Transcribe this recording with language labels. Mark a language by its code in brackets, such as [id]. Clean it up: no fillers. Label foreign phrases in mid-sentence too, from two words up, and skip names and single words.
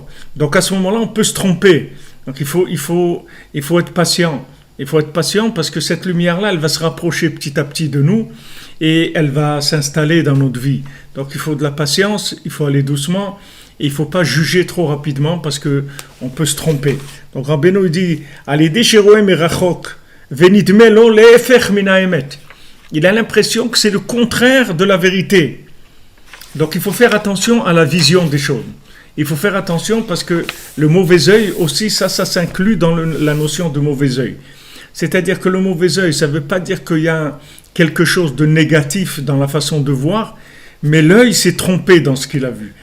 [fr] Donc à ce moment-là, on peut se tromper. Donc il faut être patient. Il faut être patient parce que cette lumière-là, elle va se rapprocher petit à petit de nous et elle va s'installer dans notre vie. Donc il faut de la patience, il faut aller doucement et il ne faut pas juger trop rapidement parce qu'on peut se tromper. Donc Rabbeinu dit « Allez déchiroem [he] מרחוק, ונדמה לו להפך מן האמת [fr] » Il a l'impression que c'est le contraire de la vérité. Donc il faut faire attention à la vision des choses. Il faut faire attention parce que le mauvais œil aussi, ça s'inclut dans la notion de mauvais œil. C'est-à-dire que le mauvais œil, ça ne veut pas dire qu'il y a quelque chose de négatif dans la façon de voir, mais l'œil s'est trompé dans ce qu'il a vu.